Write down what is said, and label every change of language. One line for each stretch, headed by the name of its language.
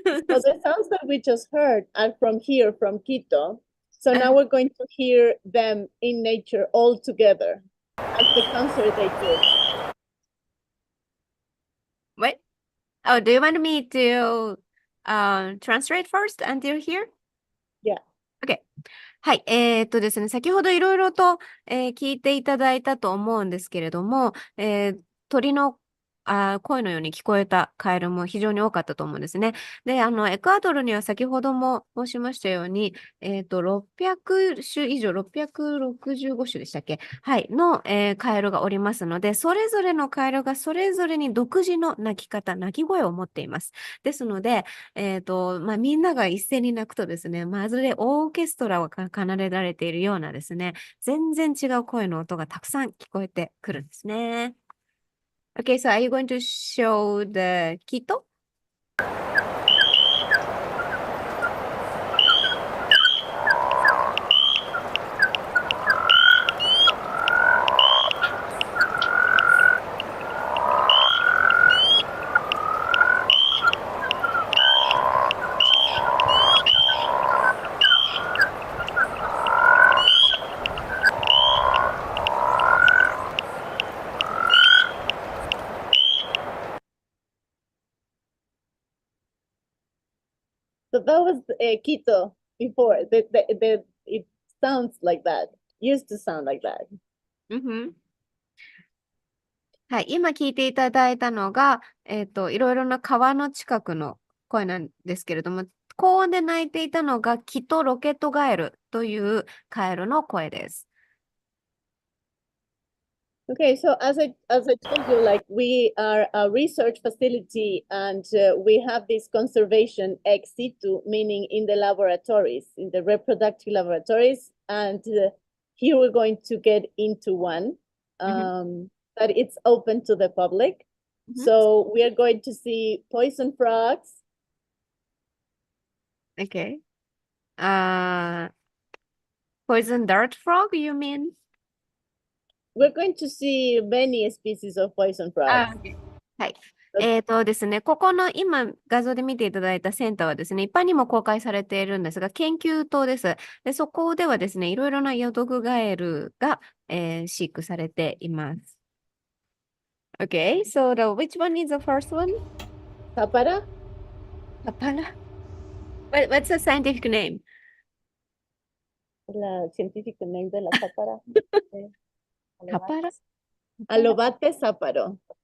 English: So the sounds that we just heard are from here, from Quito. So now we're going to hear them in nature all together at the concert they did. What? Oh, do you want me to translate first until here? Yeah.
Japanese: Okay. はい。ですね、先ほどいろいろと、聞いていただいたと思うんですけれども、鳥の声のように聞こえたカエルも非常に多かったと思うんですね。で、エクアドルには先ほども申しましたように、600種以上、665種でしたっけ？はい、の、カエルがおりますので、それぞれのカエルがそれぞれに独自の鳴き方、鳴き声を持っています。ですので、みんなが一斉に鳴くとですね、まるでオーケストラを奏でられているようなですね、全然違う声の音がたくさん聞こえてくるんですね。
English: Okay, so are you going to show the Quito? So that was Quito before. It sounds like that. Used to sound like that.
Japanese: はい、今聞いていただいたのが、いろいろな川の近くの声なんですけれども、高音で鳴いていたのがキトロケットガエルというカエルの声です。
English: Okay, so as I told you, like we are a research facility and we have this conservation ex situ, meaning in the laboratories, in the reproductive laboratories. And here we're going to get into one that it's open to the public. So we are going to see poison frogs. Okay. Poison dart frog, you mean? We're going to see many species of poison frogs.
Japanese: Okay. はい。ですね、ここの今画像で見ていただいたセンターはですね、一般にも公開されているんですが、研究棟です。で、そこではですね、いろいろなヨドクガエルが、飼育されています。
English: Okay, so which one is the first one? Tapara? Tapara? What's the scientific name?
Spanish: La científica name de la tapara.
English: Tapara? Alobate záparo.